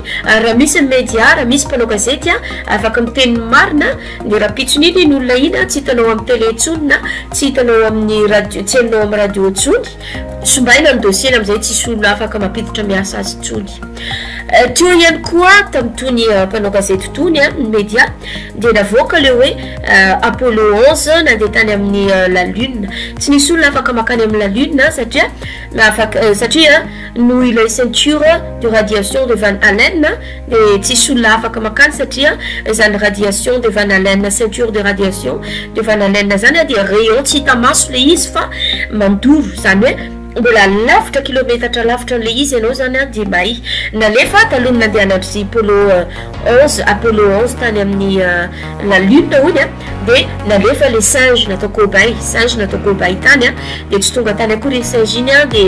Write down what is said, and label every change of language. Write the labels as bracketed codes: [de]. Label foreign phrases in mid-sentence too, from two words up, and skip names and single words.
[mg] Raha misy ny média, raha misy mpanao gazety afaka miteny marina dia raha pitson'iny ny olona iny tsy hitanao amin'ny télé intsony na tsy hitanao amin'ny radio, tsy henonao amin'ny radio intsony, sombaina ny dossier amin'izay tsisy olona afaka mampiditra miasa azy intsony. Teo ihany koa tamin'itony mpanao gazety tony ny média dia navoaka le hoe Apollo 11 nandeha tany amin'ny [fr] la lune. [mg] Tsy nisy olona afaka makany amin'ny [fr] la lune [mg] satria noho ilay [fr] ceinture de radiation de Van Allen [mg] dia tsisy olona afaka makany satria zany [fr] radiation de Van Allen, ceinture de radiation de Van Allen [mg] zany dia rayon tsy hita maso le izy fa mandoro, zany hoe mbola lavitra kilometatra lavitra an'le izy ianao zany a de mba nalefa taloha nandehanatry Apollo 11 Apollo 11 tany amin'ny [fr] la lune [mg] hoy a de nalefa le singe natao cobaye tany a de tsy tonga tany akory singe iny a de